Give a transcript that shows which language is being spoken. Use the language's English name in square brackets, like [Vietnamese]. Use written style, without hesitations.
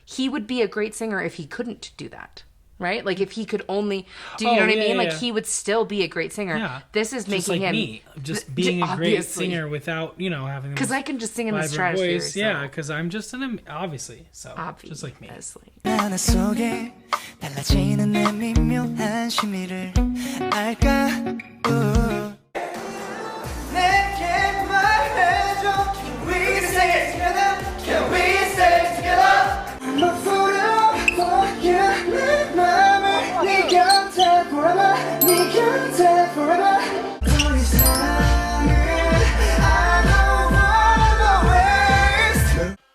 [English] He would be a great singer if he couldn't do that. Right? Like if he could only do, you know what I mean? Like he would still be a great singer. Yeah. This is just making like him me, just being a great singer without, you know, having because I can just sing in the vibrant stratosphere. voice. Yeah, because I'm just obviously just like me. [Korean] 하나 속에 달라지는 내 미묘한 심리를 알까? 내게 말해줘. [English] Can we say it together? Can we say it together? [Korean] 목소리로 보여 내 맘을 네 곁에 forever. 네 곁에 forever. 우리 사랑을 [English] I don't wanna waste.